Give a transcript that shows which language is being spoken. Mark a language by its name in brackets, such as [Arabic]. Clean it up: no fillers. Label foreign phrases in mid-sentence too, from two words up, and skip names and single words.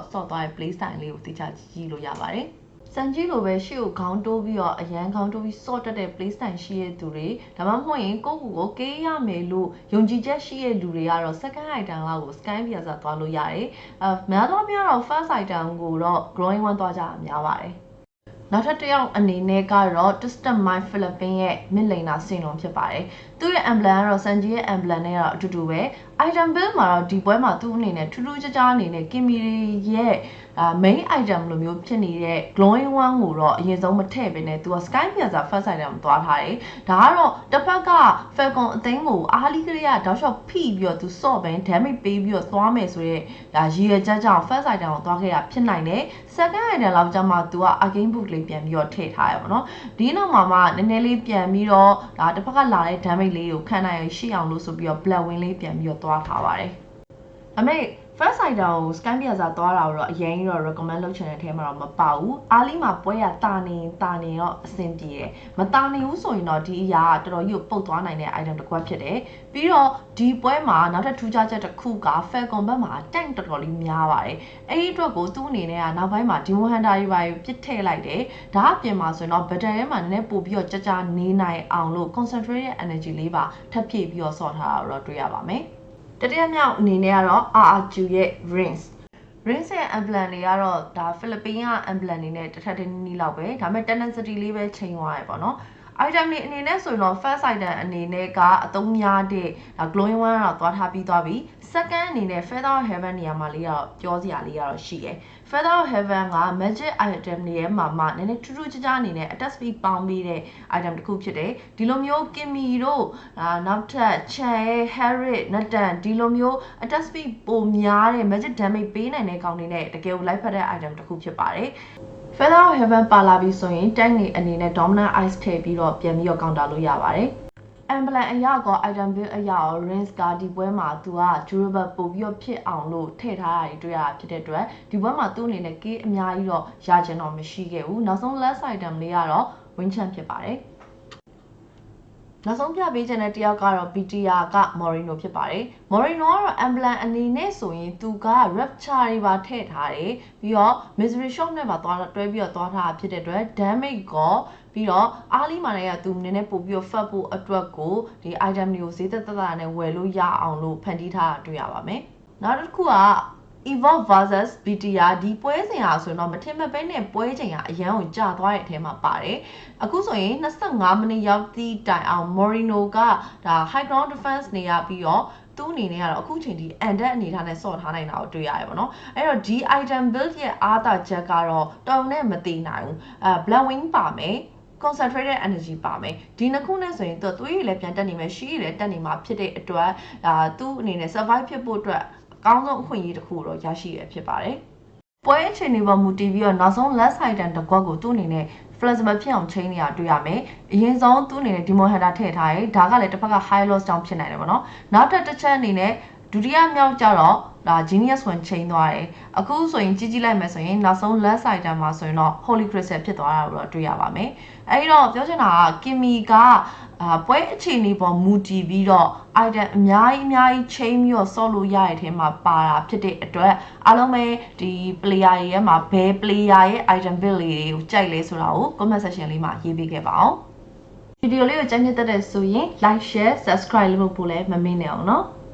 [Burmese] ဆော့သွားတဲ့ [English] play style [Burmese] လေးကိုသိချကြည့်လို့ရပါတယ်စံကြီးလိုပဲရှေ့ကိုခေါင်းတိုးပြီးတော့အရန်ခေါင်းတိုးပြီးစော့တက်တဲ့ [English] play style [Burmese] ရှိတဲ့သူတွေဒါမှမဟုတ်ရင်ကိုယ့် ကိုကေးရမယ်လို့ယုံကြည်ချက်ရှိတဲ့လူတွေကတော့ [English] second item [Burmese] လောက်ကို scan ပြစားသွားလို့ရတယ်များသောအားဖြင့်တော့ [English] first item [Burmese] ကိုတော့ [English] growing one [Burmese] သွားကြတာများပါတယ်နောက်ထပ်တစ်ယောက်အနေနဲ့ကတော့ Twisted Mind Philippines ရဲ့ [English] mid laner [Burmese] စင်လုံးဖြစ်ပါတယ်သူ့ရဲ့ emblem ကတော့ Sanji ရဲ့ emblem နဲ့တော့အတူတူပဲ [English] item build [Burmese] မှာတော့ဒီပွဲမှာသူ့အနေနဲ့ထူးထူးခြားခြားအနေနဲ့ Kimi ရဲ့ [English] main item [Burmese] လိုမျိုးဖြစ်နေတဲ့ [English] glowing one [Burmese] ကိုတော့အရင်ဆုံးမထည့်ပေးနဲ့သူက [English] sky piercer first item [Burmese] သွားထားတယ်ဒါကတော့တစ်ဖက်က Falcon အသိန်းကိုအားလီကလေးကတောက်လျှောက်ဖိပြီးတော့သူစော့ပဲ damage ပေးပြီးတော့သွားမယ်ဆိုရဲရည်ရွယ်ချက်ကြောင့် [English] first item [Burmese] ကိုသွားခဲ့တာဖြစ်နိုင်တယ် [English] second item [Burmese] လောက်ကျမှသူက [English] again book [Burmese] လေးပြန်ပြီးတော့ထည့်ထားရပါ တော့ဒီနောက်မှာနည်းနည်းလေးပြန်ပြီးတော့တစ်ဖက်ကလာတဲ့ damage လေးကိုခံနိုင်ရရှိအောင်လို့ဆိုပြီးတော့ [English] black wing [Burmese] လေးပြန်ပြီးတော့သွားထားပါတယ်ဒါပေမဲ့ [English] first item [Burmese] ကို scan ပြစားသွားတာတော့အရင်ကြီးတော့ recommend လုပ်ချင်တဲ့အထဲမှာတော့မပါဘူးအားလီမှာပွဲရတာနေတော့အဆင်ပြေတယ်မတာနေဘူးဆိုရင်တော့ဒီအရာကတော်တော်ကြီးကိုပုတ်သွားနိုင်တဲ့ item တစ်ခုဖြစ်တယ်ပြီးတော့ဒီပွဲမှာနောက်ထပ်ထူးခြားချက်တစ်ခုက Falcon ဘက်မှာ tank တော်တော်လေးများပါတယ်အဲ့ဒီအတွက်ကိုသူ့အနေနဲ့ကနောက်ပိုင်းမှာ Demon Hunter တွေပါပြစ်ထည့်လိုက်တယ်ဒါအပြင်မှာဆိုရင်တော့ battle ထဲမှာနည်းနည်းပို့ပြီးတော့ကြာနေနိုင်အောင်လို့ [English] concentrated energy [Burmese] လေးပါ ထပ်ဖြည့်ပြီးတော့ဆော့ထားတာတော့တွေ့ရပါမယ်တတိယမြောက်အနေနဲ့ကတော့ RRQ ရဲ့ Rings ရဲ့ emblem တွေကတော့ဒါ Philippines က emblem တွေနဲ့တစ်ထပ်တစ်နည်းလောက်ပဲ ဒါပေမဲ့ tenacity လေးပဲချိန်သွားရပေါ့နော် item တွေအနေနဲ့ဆိုရင်တော့ [English] first item [Burmese] အနေနဲ့ကအသုံးများတဲ့ [English] glowing one [Burmese] တော့သွားထားပြီးသွားပြီ second အနေနဲ့ [English] feather of heaven [Burmese] နေရာမှာလေးတော့ပြောစရာလေးကတော့ရှိတယ် [English] feather of heaven [Burmese] က [English] magic item [Burmese] တွေရဲ့မှာနည်းနည်းထူးထူးခြားခြားအနေနဲ့ [English] attack speed [Burmese] ပေါင်းပြီးတဲ့ item တစ်ခုဖြစ်တယ်ဒီလိုမျိုး Kimi တို့နောက်ထပ် Chan ရဲ့ Harriet နတန်ဒီလိုမျိုး [English] attack speed [Burmese] ပိုများတဲ့ [English] magic damage [Burmese] ပေးနိုင်တဲ့ကောင်တွေနဲ့တကယ်ကို life ဖက်တဲ့ item တစ်ခုဖြစ်ပါတယ် [English] Feather of Heaven [Burmese] ပါလာပြီဆိုရင် tank တွေအနေနဲ့ [English] dominant ice [Burmese] ထည့်ပြီးတော့ပြန်ပြီးတော့ counter လို့ရပါတယ်emblem အရာကော [English] item build [Burmese] အရာရော rings ကဒီပွဲမှာသူက durable ပို့ပြီးတော့ဖြစ်အောင်လို့ထည့်ထားတာတွေတွေ့ရဖြစ်တဲ့အတွက်ဒီပွဲမှာသူ့အနေနဲ့ key အများကြီးတော့ရချင်တော့မရှိခဲ့ဘူးနောက်ဆုံး [English] last item [Burmese] လေးကတော့ [English] win champ [Burmese] ဖြစ်ပါတယ်နောက်ဆုံးပြပေးချင်တဲ့တယောက်ကတော့ BTR က Moreno ဖြစ်ပါတယ် Moreno ကတော့ emblem အနေနဲ့ဆိုရင်သူက rapture တွေပါ ထည့်ထားတယ်ပြီးတော့ [English] misery shop [Burmese] နဲ့ပါတွဲပြီးတော့သွားထားတာဖြစ်တဲ့အတွက် damage ကောပြီးတော့အားလီမာနဲ့ကသူနည်းနည်းပို့ပြီးတော့ fat ဖို့အတွက်ကိုဒီ item တွေကိုဈေးသက်သက်နဲ့ဝယ်လို့ရအောင်လို့ဖန်တီးထားတာတွေ့ရပါမယ်နောက်တစ်ခုကEvolve vs BTR ဒီပွဲစဉ်ဟာဆိုတော့မထင်မဲ့ပဲနဲ့ပွဲချိန်ကအရန်ကိုကြာသွားတဲ့အထဲမှာပါတယ်အခုဆိုရင်25မိ နစ်ရောက်သည့်တိုင်အောင် Moreno ကဒါ [English] high ground defense [Burmese] နေရပြီးတော့သူ့အနေနဲ့ကတော့အခုချိန်ဒီ undead အနေထားနဲ့ဆော့ထားနိုင်တာကိုတွေ့ရတယ်ပေါ့နော်အဲ့တော့ဒီ [English] item build [Burmese] ရဲ့အားသာချက်ကတော့တော်နဲ့မတည်နိုင်ဘူး [English] black wing [Burmese] ပါမယ် [English] concentrated energy [Burmese] ပါမယ်ဒီနှစ်ခုနဲ့ဆို ရင်သူ့ရည်လည်းပြန်တက်နေမယ်ရှိရည်လည်းတက်နေမှာဖြစ်တဲ့အတွက်သူ့အနေနဲ့ survive ဖြစ်ဖို့အတွက်အကောင်းဆုံးအခွင့်အရေးတစ်ခုတော့ရရှိရဖြစ်ပါတယ်။ပွဲအခြေအနေပေါ်မူတည်ပြီးတော့နောက်ဆုံး [English] last item [Burmese] တစ်ခွက်ကိုသူ့ အနေနဲ့ flexible ဖြစ်အောင်ချိန်နေတာတွေ့ရမယ်။အရင်ဆုံးသူ့အနေနဲ့ Demon Hunter ထည့်ထားတယ်။ဒါကလည်းတစ်ဖက်က [English] high loss [Burmese] ကြောင့်ဖြစ်နိုင်တယ်ပေါ့နော်။နောက်တစ်ချက်အနေ နဲ့ဒုတိယမြောက်ကျတော့ [English] genius one [Burmese] ချိန်သွားတယ်။အခုဆိုရင်ကြည့်လိုက်မယ်ဆိုရင်နောက်ဆုံး [English] last item [Burmese] မှာ ဆိုရင်တော့ [English] holy crystal [Burmese] ဖြစ်သွားတာကိုတော့တွေ့ရပါမယ်။အဲဒီတော့ပြောချင်တာက Kimi ကပွဲအခြေအနေပေါ်မူတည်ပြီးတော့ item အများကြီးချိန်ပြီးတော့ဆော့လို့ရတဲ့အထဲမှာပါတာဖြစ်တဲ့အတွက်အားလုံးပဲဒီ player တွေရဲ့မှာဘယ် player ရဲ့ [English] item build [Burmese] လေးတွေကိုကြိုက်လဲဆိုတာကို [English] comment section [Burmese] လေးမှာရေးပေးခဲ့ပါအောင်။ဗီဒီယိုလေးကိုကြိုက်နေတဲ့ဆိုရင် [English] like share subscribe [Burmese] လုပ်ဖို့လည်းမမေ့နဲ့အောင်နော်။